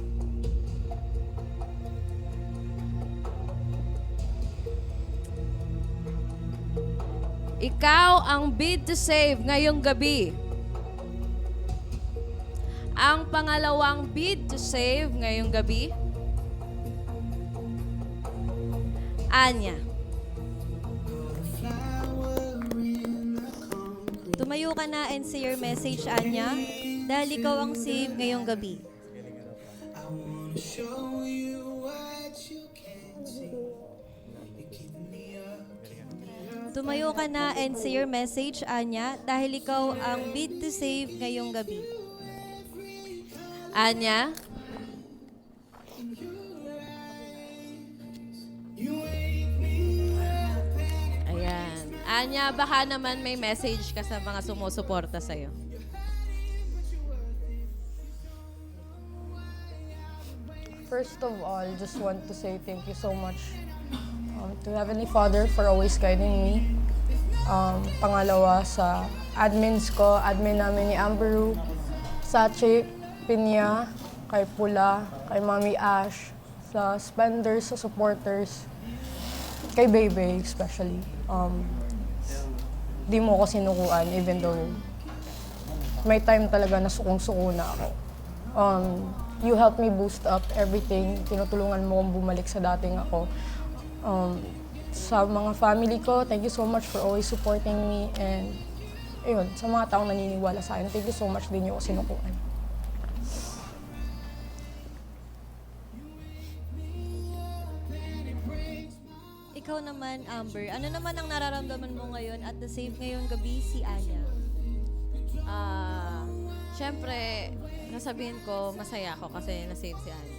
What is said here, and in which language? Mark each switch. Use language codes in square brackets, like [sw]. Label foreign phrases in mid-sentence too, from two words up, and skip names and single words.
[tl] Ikaw ang [en] bid to save [tl] ngayong gabi. Ang pangalawang [en] bid to save [tl] ngayong gabi. Anya. Tumayo ka na [en] and say your message, [tl] Anya, dahil ikaw ang save ngayong gabi. Tumayo ka na [en] and say your message, [tl] Anya, dahil ikaw ang [en] bid to save [tl] ngayong gabi. Anya. Ayan. Anya, baka naman may message ka sa mga sumusuporta sa'yo. [en] First of all, just want to say thank you so much to Heavenly Father for always guiding me. [tl] Pangalawa sa admins ko, admin namin ni Amberu, Sachi, Pinya, kay Pula, kay Mami Ash, sa spenders, sa supporters, kay Bebe especially. Di mo ako sinukuan [en] even though [tl] may time talaga na sukong-suko na ako. [en] You helped me boost up everything. [tl] Tinutulungan mo akong bumalik sa dating ako. Sa mga family ko, [en] thank you so much for always supporting me. [tl] And ayun, sa mga taong naniniwala sa akin, [en] thank you so much [tl] din yung sinukuan. Ikaw naman, Amber, ano naman ang nararamdaman mo ngayon [en] at the save [tl] ngayong gabi si Anya? Siyempre, nasabihin ko, masaya ako kasi na-save si Anya.